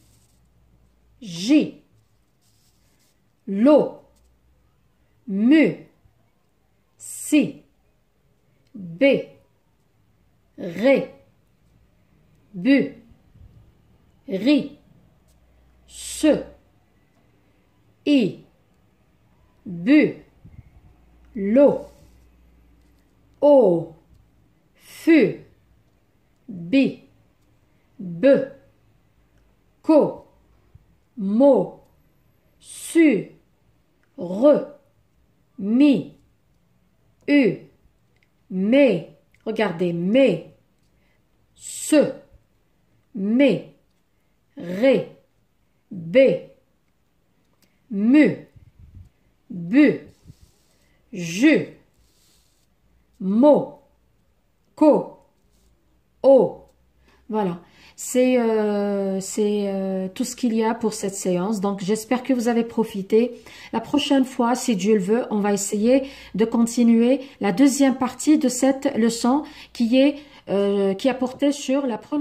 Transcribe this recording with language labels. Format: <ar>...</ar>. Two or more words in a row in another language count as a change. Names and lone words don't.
<fr>J. Lo. Mu. Si. B. Ré. Bu. Ri. se, I, bu, lo, o, fu, bi, be, ko, mo, su, re, mi, u, mais, regardez, mais, se, mais, ré, bé, mu, bu, je, mo, ko, o. Voilà, c'est tout ce qu'il y a pour cette séance. Donc, j'espère que vous avez profité. La prochaine fois, si Dieu le veut, on va essayer de continuer la deuxième partie de cette leçon qui a porté sur la prononciation.</fr>